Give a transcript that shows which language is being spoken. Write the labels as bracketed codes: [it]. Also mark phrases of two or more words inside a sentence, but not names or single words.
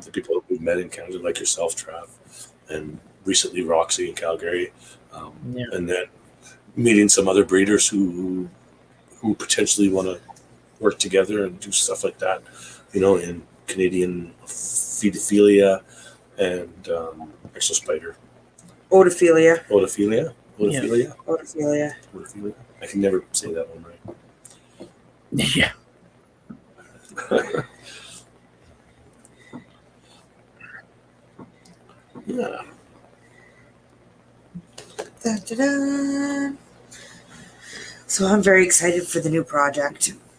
[en] The people we've met in Canada, like yourself, Trav, and recently Roxy in Calgary, Yeah. and then meeting some other breeders who potentially want to work together and do stuff like that, in Canadian pedophilia and exospider. Otophilia. Otophilia. Otophilia. I can never say that one right. Yeah. Yeah. Dun, dun, dun. So I'm very excited for the new project.